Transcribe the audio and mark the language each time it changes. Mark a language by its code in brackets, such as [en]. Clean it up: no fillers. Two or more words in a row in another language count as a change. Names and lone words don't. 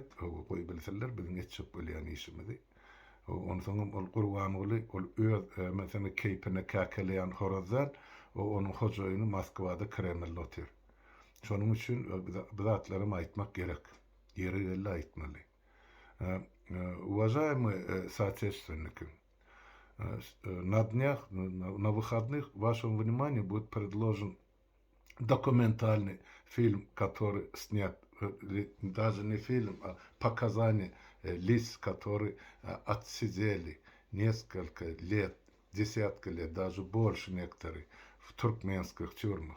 [tk] Goý bilseler biziň etjek bolýan işimizi. Onu soňam ol Gurbanuly ol öz mesela keypine kakeleýän horazlar onuň hojaýyny Moskwada Kremlde otyr. Şonuň üçin bu zatlarym aýtmak gerek. Ýeri geldi aýtmaly. [ru] Уважаемые соотечественники, на днях, на выходных вашему вниманию будет предложен документальный фильм, который снят, даже не фильм, а показания лиц, которые отсидели несколько лет, десятки лет, даже больше некоторые, в туркменских тюрьмах.